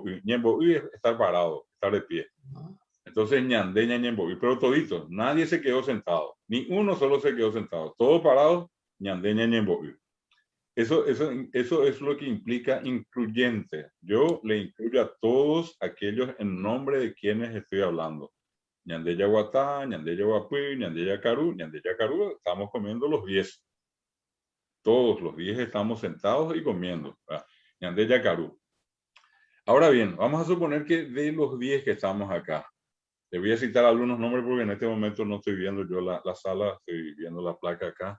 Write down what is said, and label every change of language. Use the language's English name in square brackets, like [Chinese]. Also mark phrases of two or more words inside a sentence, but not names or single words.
[Spanish] Ñembo es estar parado, estar de pie. Entonces [Guarani] ñandé ñañembo. [Spanish] Pero toditos, nadie se quedó sentado. Ni uno solo se quedó sentado. Todos parados, [Guarani] ñandé ñañembo. [Spanish] Eso es lo que implica incluyente. Yo le incluyo a todos aquellos en nombre de quienes estoy hablando. [Guarani] Ñandé yaguatá, ñandé yaguapí, ñandé yacarú, [Spanish] estamos comiendo los 10. Todos los 10 estamos sentados y comiendo. [Guarani] Ñandé yacarú. [Spanish] Ahora bien, vamos a suponer que de los 10 que estamos acá, Le voy a citar algunos nombres porque en este momento no estoy viendo yo la sala, estoy viendo la placa acá.